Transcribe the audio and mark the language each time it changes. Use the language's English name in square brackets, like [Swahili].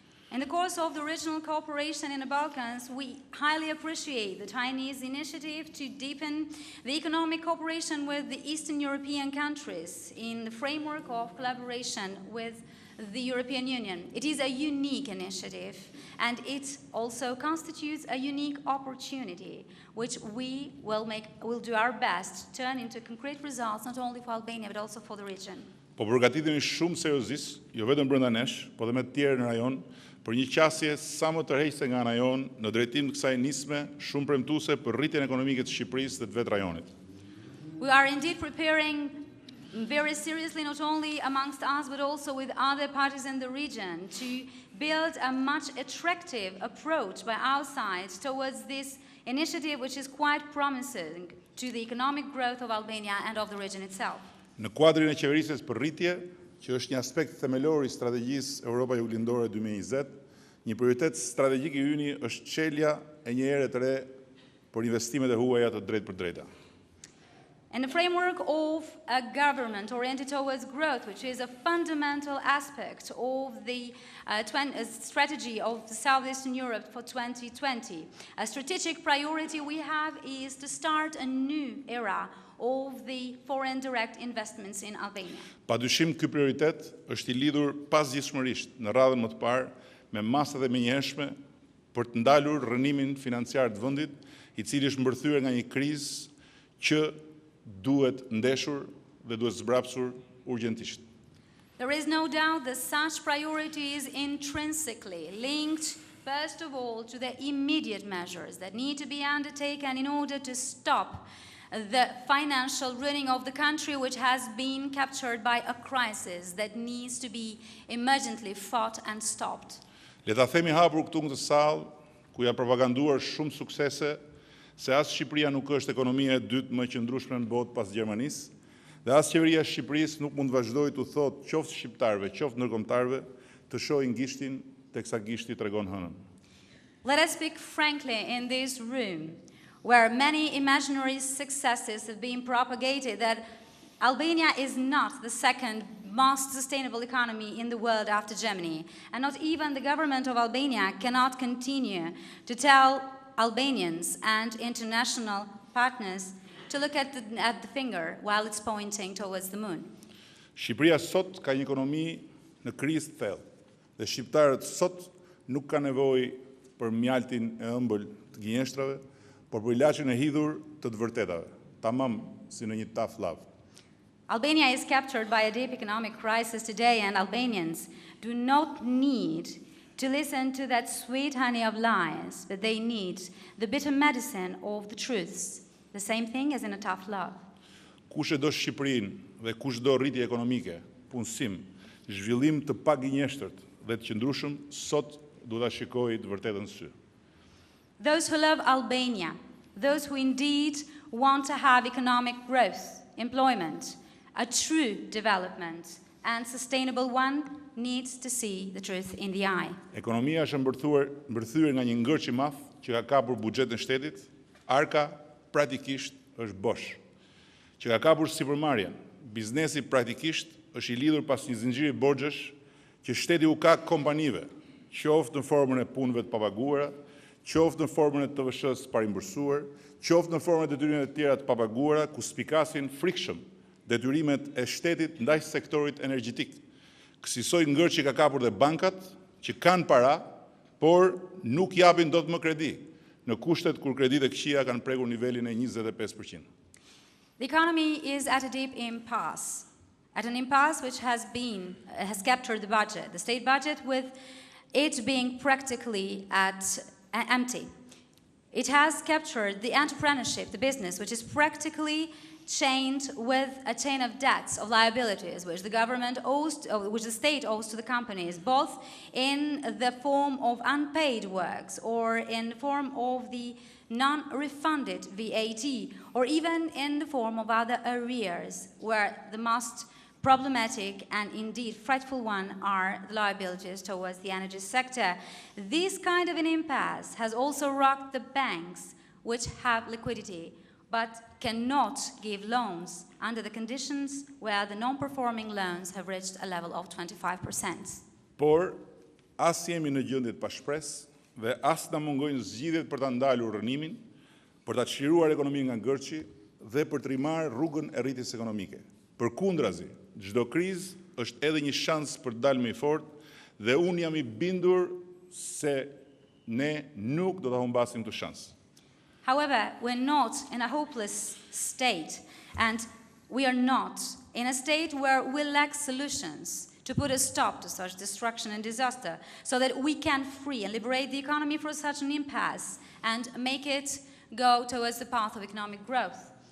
[English] In the course of the regional cooperation in the Balkans, we highly appreciate the Chinese initiative to deepen the economic cooperation with the Eastern European countries in the framework of collaboration with the European Union. It is a unique initiative, and it also constitutes a unique opportunity, which we will do our best to turn into concrete results, not only for Albania, but also for the region. [Albanian] Po përgatitemi shumë seriozisht, jo vetëm brenda nesh, po edhe me të tjerë në rajon, për një qasje sa më tërheqëse nga ana jon në drejtim të kësaj nisme shumë premtuese për rritjen ekonomike të Shqipërisë dhe të vetë rajonit. [English] We are indeed preparing very seriously, not only amongst us, but also with other parties in the region, to build a much attractive approach by our side towards this initiative, which is quite promising to the economic growth of Albania and of the region itself. [Albanian] Në kuadrin e qeverisjes për rritje, që është një aspekt themelor i strategjisë Europa Juglindore 2020, një prioritet strategjik i yni është çelja e një ere të re për investimet e huaja të drejtë për drejta. [English] In the framework of a government oriented towards growth, which is a fundamental aspect of the strategy of Southeastern Europe for 2020, a strategic priority we have is to start a new era of the foreign direct investments in Albania. [Albanian] Padyshim ky prioritet është i lidhur pasgjithshmërisht në radhën më të parë me masat e menjëhershme për të ndalur rënimin financiar të vendit, I cili është mbërthyer nga një krizë që duhet ndeshur dhe duhet zbrapsur urgjentisht. [English] There is no doubt that such priority is intrinsically linked, first of all, to the immediate measures that need to be undertaken in order to stop the financial ruining of the country, which has been captured by a crisis that needs to be emergently fought and stopped. [Albanian] Le ta themi hapur këtu në këtë sallë, ku janë propaganduar shumë suksese, se as Shqipëria nuk është ekonomia e dytë më e qëndrueshme në botë pas Gjermanisë, dhe as qeveria e Shqipërisë nuk mund të vazhdojë të thotë qoftë shqiptarëve, qoftë ndërkombëtarëve, të shohin gishtin teksa gishti tregon hënën. [English] Let us speak frankly in this room, where many imaginary successes have been propagated, that Albania is not the second most sustainable economy in the world after Germany, and not even the government of Albania cannot continue to tell Albanians and international partners to look at the finger while it's pointing towards the moon. [Albanian] Shqipëria sot ka një ekonomi në krizë të thellë, dhe shqiptarët sot nuk kanë nevojë për mjaltin e ëmbël të gënjeshtrave, por për ilaçin e hidhur të vërtetave, tamam si në një taf lavë. [English] Albania is captured by a deep economic crisis today, and Albanians do not need to listen to that sweet honey of lies, but they need the bitter medicine of the truths. The same thing as in a tough love. [Albanian] Kush e do Shqipërinë dhe kush do rritje ekonomike, punësim, zhvillim të pagënjeshtërt dhe të qëndrueshëm, sot duhet ta shikojë të vërtetën sy. [English] Those who love Albania, those who indeed want to have economic growth, employment, a true development and sustainable one, needs to see the truth in the eye. [Albanian] Ekonomia është mbërthyer nga një ngërç i madh që ka kapur buxhetin e shtetit, arka praktikisht është bosh. Që ka kapur sipërmarrjen, biznesi praktikisht është i lidhur pas një zinxhiri borxhesh që shteti u ka kompanive, qoftë në formën e punëve të papaguara, qoftë në formën e TVSH-s parimbërsuar, qoftë në formën e detyrave të tjera të papaguara, ku spikasin frikshëm detyrimet e shtetit ndaj sektorit energjetik. Kësaj ngërç që ka kapur dhe bankat, që kanë para, por nuk japin dot më kredi, në kushtet kur kreditë e këqija kanë prekur nivelin e 25%. [English] The economy is at a deep impasse, at an impasse which has captured the budget, the state budget, with it being practically empty. It has captured the entrepreneurship, the business, which is practically chained with a chain of debts, of liabilities, which the government owes, which the state owes to the companies, both in the form of unpaid works or in the form of the non-refunded VAT, or even in the form of other arrears, where the most problematic and indeed frightful one are the liabilities towards the energy sector. This kind of an impasse has also rocked the banks, which have liquidity, but cannot give loans under the conditions where the non-performing loans have reached a level of 25%. [Albanian] Por, as jemi në gjendje të pashpresë dhe as na mungojnë zgjidhjet për ta ndalur rënimin, për ta çliruar ekonominë nga ngërçi dhe për të rimarrë rrugën e rritjes ekonomike. Përkundrazi, çdo krizë është edhe një shans për të dalë më i fortë dhe unë jam i bindur se ne nuk do ta humbasim këtë shans. [English] However, we're not in a hopeless state, and we are not in a state where we lack solutions to put a stop to such destruction and disaster, so that we can free and liberate the economy from such an impasse and make it go towards the path of economic growth.